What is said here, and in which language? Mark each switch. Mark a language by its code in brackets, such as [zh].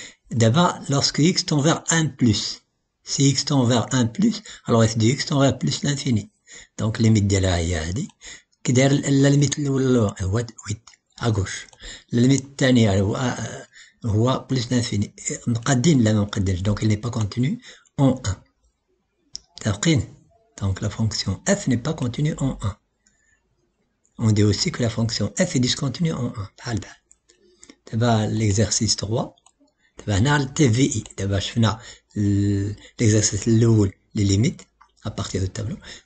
[fr] D'abord, lorsque x tend vers 1 plus, si x tend vers 1 plus, alors f de x tend vers plus l'infini. [ar] Donc, limite ديالها هي هادي. كي داير لا ليميت الأولى هو 8 à gauche. لا ليميت الثانية هو plus l'infini. مقادين لا ما مقادينش. [fr] Donc, il n'est pas continu en 1. [ar] متفقين؟ [fr] Donc, la fonction f n'est pas continue en 1. On dit aussi que la fonction f est discontinue en 1. [ar] بحال بحال. دابا l'exercice 3. دابا هنا التي في اي. دابا شفنا ليكزارسيس الاول لي ليميت ابارتيغ دو تابلو.